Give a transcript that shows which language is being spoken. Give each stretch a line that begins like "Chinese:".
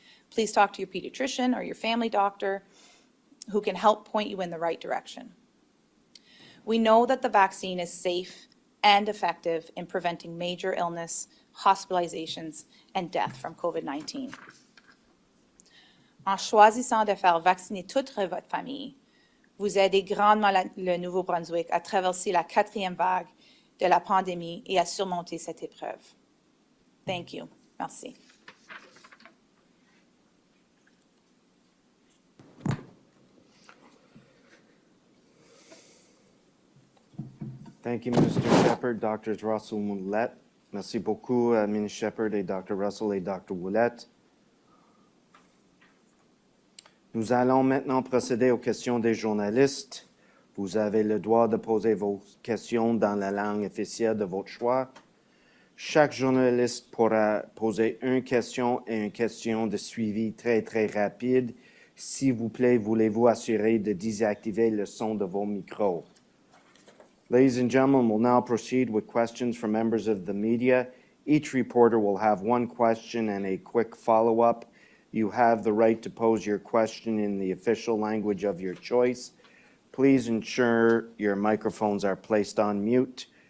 English: Please talk to your pediatrician or your family doctor who can help point you in the right direction. We know that the vaccine is safe and effective in preventing major illness, hospitalizations, and death from COVID-19.
French: En choisissant de faire vacciner toute votre famille, vous aidez grandement le Nouveau-Brunswick à traverser la 4e vague de la pandémie et à surmonter cette épreuve.
English: Thank you. Merci. Thank you, Minister Shepherd, Drs. Russell and Ouellette.
French: Merci beaucoup, Ministre Shepherd et Dr. Russell et Dr. Ouellette. Nous allons maintenant procéder aux questions des journalistes. Vous avez le droit de poser vos questions dans la langue officielle de votre choix. Chaque journaliste pourra poser une question et une question de suivi très, très rapide. S'il vous plaît, voulez-vous assurer de désactiver le son de vos micros.
English: Ladies and gentlemen, we'll now proceed with questions from members of the media. Each reporter will have one question and a quick follow-up. You have the right to pose your question in the official language of your choice. Please ensure your microphones are placed on mute.